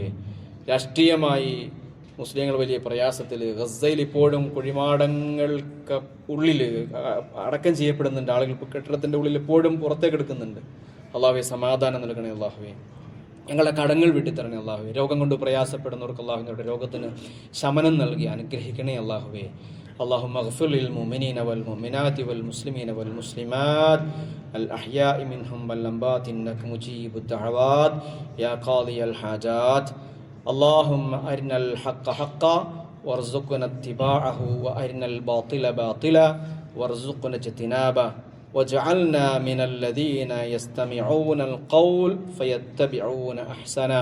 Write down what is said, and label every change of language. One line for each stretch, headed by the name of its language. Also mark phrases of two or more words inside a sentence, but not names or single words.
Malayalam: രാഷ്ട്രീയമായി മുസ്ലിങ്ങൾ വലിയ പ്രയാസത്തിൽ, ഗസയിൽ ഇപ്പോഴും കുഴിമാടങ്ങൾക്ക് ഉള്ളിൽ അടക്കം ചെയ്യപ്പെടുന്നുണ്ട് ആളുകൾ. കെട്ടിടത്തിൻ്റെ ഉള്ളിൽ ഇപ്പോഴും പുറത്തേക്ക് എടുക്കുന്നുണ്ട്. അള്ളാഹുവേ, സമാധാനം നൽകണേ അള്ളാഹുവേ. ഞങ്ങളെ കടങ്ങൾ വിട്ടിത്തരണേ അള്ളാഹുവേ. രോഗം കൊണ്ട് പ്രയാസപ്പെടുന്നവർക്ക് അള്ളാഹുവിൻ്റെ രോഗത്തിന് ശമനം നൽകി അനുഗ്രഹിക്കണേ അള്ളാഹുവേ.
Arabic: اللهم اغفر للمؤمنين والمؤمنات والمسلمين والمسلمات الأحياء منهم والأموات إنك مجيب الدعوات يا قاضي الحاجات. اللهم أرنا الحق حقا وارزقنا اتباعه وأرنا الباطل باطلا وارزقنا اجتنابه واجعلنا من الذين يستمعون القول فيتبعون أحسنا.